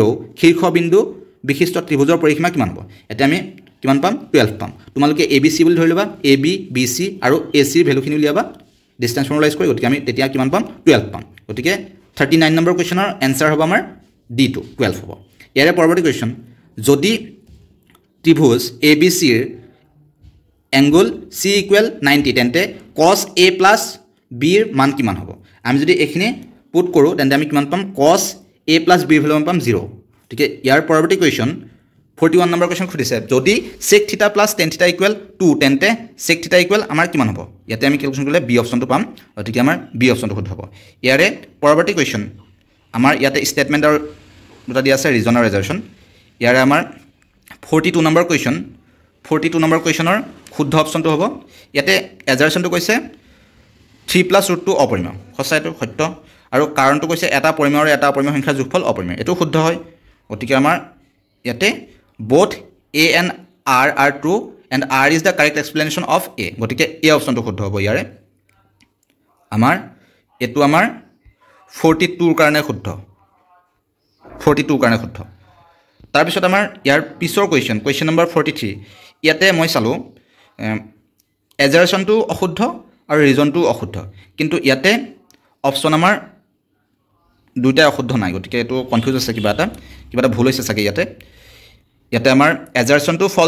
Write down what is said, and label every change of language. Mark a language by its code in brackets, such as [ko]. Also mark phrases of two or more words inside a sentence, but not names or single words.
[as] শীৰ্ষবিন্দু বিশিষ্ট ত্ৰিভুজৰ পৰিসীমা কিমান হ'ব এতিয়া আমি কিমান পাম 12 পাম তোমালোকে ABC বুলি ধৰি লবা AB BC আৰু AC ৰ ভ্যালুখিনি উলিয়াবা [en] distance formulize [as] কৰি গতিকে আমি তেতিয়া কিমান পাম 12 পাম গতিকে 39 নম্বৰ কুৱেশ্যনৰ এনসাৰ হ'ব আমাৰ D2 12 হ'ব ইয়াৰে পৰৱৰ্তী কুৱেশ্যন যদি ত্ৰিভুজ ABC ৰ এংগল C = 90 তেন্তে cos A + B ৰ মান কিমান হ'ব আমি যদি এখিনি পুট কৰো তেন্তে আমি কিমান পাম cos A + B ৰ ভ্যালু পাম 0 ঠিক আছে ইয়াৰ পৰৱৰ্তী কুৱেশ্যন 41 নম্বৰ কুৱেশ্যন সুধিছে যদি sec θ + tan θ = 2 তেন্তে sec θ = আমাৰ কিমান হ'ব ইয়াতে আমি ক্যালকুলেশন কৰিলে বি অপশ্যনটো পাম গতিকে আমাৰ বি অপশ্যনটো শুদ্ধ হ'ব ইয়াৰে পৰৱৰ্তী কুৱেশ্যন আমাৰ ইয়াতে স্টেটমেন্ট আৰু দুটা দিয়া আছে ৰিজন আৰু ৰিজাৰ্ভেশ্যন ইয়াৰে আমাৰ 42 নম্বৰ কুৱেশ্যনৰ শুদ্ধ অপশ্যনটো হ'ব ইয়াতে এজাৰ্ভেশ্যনটো কৈছে 3 + √2 অপৰিমেয় সঁচাইটো সত্য আৰু কাৰণটো কৈছে এটা পৰিমেয় আৰু এটা অপৰিমেয় সংখ্যাৰ যোগফল অপৰিমেয় এটো শুদ্ধ হয় গতিকে আমাৰ ইয়াতে [en] both A and R are true and R is the correct explanation of A [as] গতিকে A অপশ্যনটো শুদ্ধ হ'ব ইয়াৰে আমাৰ এটো আমাৰ 42 ৰ কাৰণে শুদ্ধ 42 ৰ কাৰণে শুদ্ধ তাৰ পিছত আমাৰ ইয়াৰ পিছৰ কুৱেশ্যন নম্বৰ 43 ইয়াতে মই চালো এজাৰ্ভেশ্যনটো অশুদ্ধ আৰু ৰিজনটো অশুদ্ধ কিন্তু ইয়াতে অপশ্যন আমাৰ দুইটা অশুদ্ধ নাই গতিকে এটো কনফিউজ আছে কিবা এটা ভুল হৈছে চাগে ইয়াতে আমাৰ এজাৰ্ভেশ্যনটো